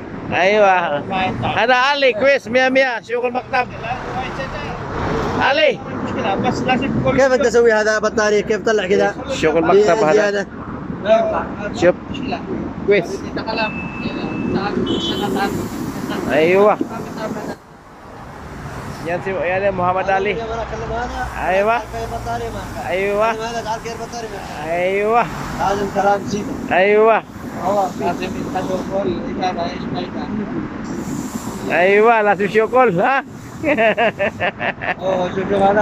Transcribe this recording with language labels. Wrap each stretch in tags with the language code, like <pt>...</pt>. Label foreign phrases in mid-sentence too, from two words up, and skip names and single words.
<ar>ايوه. هذا علي كويس 100 شغل المكتب. علي كيف أنت تسوي هذا بطارية؟ كيف تطلع كذا؟ شغل مكتب هذا. شوف كويس. ايوه.</ar> <tl>yan si yan Muhammad Ali.</tl> <ar>ايوه ايوه ايوه لازم كلام سيدي. ايوه لازم يتحدوا كل إجابة إيش ما يكان. ايوه لازم شغل ها. شوف هذا.</ar>